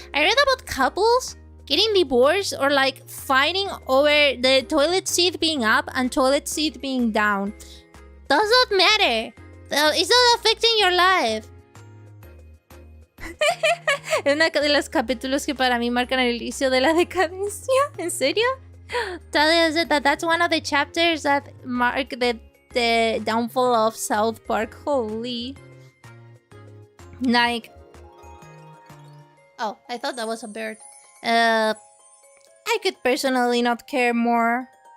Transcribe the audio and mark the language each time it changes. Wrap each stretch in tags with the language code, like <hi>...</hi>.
<en>I read about couples getting divorced or like fighting over the toilet seat being up and toilet seat being down. Does not matter. It's not affecting your life.</en> <es>Es uno de los capítulos que para mí marcan el inicio de la decadencia. ¿En serio?</es> <en>That's one of the chapters that mark the downfall of South Park. Holy. Like... Oh, I thought that was a bird. I could personally not care more.</en>